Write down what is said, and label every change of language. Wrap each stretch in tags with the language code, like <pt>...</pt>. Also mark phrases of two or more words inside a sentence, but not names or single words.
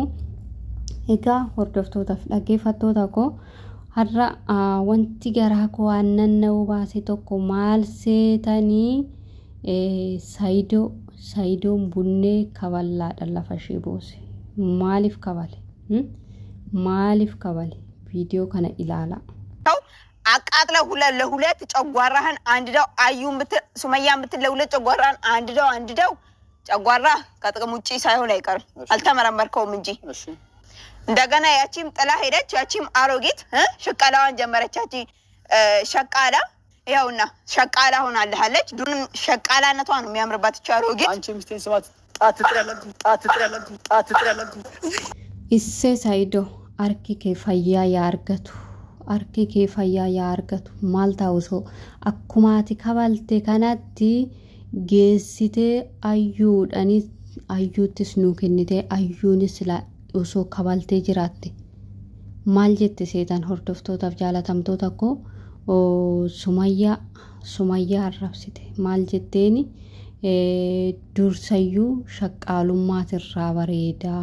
<om>Egaa hordoftootaaf dhaggeeffattoota koo har'a wanti garaa koo aannanna'uu baase tokko maal seetanii Saayidoon bunnee kaballaadhaan lafa ishee boose. Maaliif kabale? Maaliif kabale? Viidiyoo kana ilaala.</om> <am>አቃጥለ ለሁለት ጨጓራህን አንድደው ሱመያ ለሁለት ጨጓራህን አንድደው ጨጓራ ከጥቅም ውጪ ሳይሆን አይቀርም አልተመረመርከውም እንጂ እንደገና ያቺም ጥላ ሄደች ያቺም አሮጊት ሽቀላዋን ጀመረቻች ሸቃላ ይኸውና ሸቃላ ሆናለች ዱን ሸቃላነቷ ነው የሚያምርባት አሮጊት አንቺ ሚስቴን ስማት ጣትጥራለች</am> <om>ishee Saayido arki kafayyaa yaargatu Arki kee fayyaa yaa argatu maal ta'uso akkumaati kabalte kanatti geessitee ayyuuttis nuu kennite ayyuunis osoo kabaltee jiraatte maal jette seetan hordoftootaaf jaalatamtoota koo Sumayyaa arrabsite maal jetteeni dursayyuu shaqqaalummaatiirraa bareedaa.</om>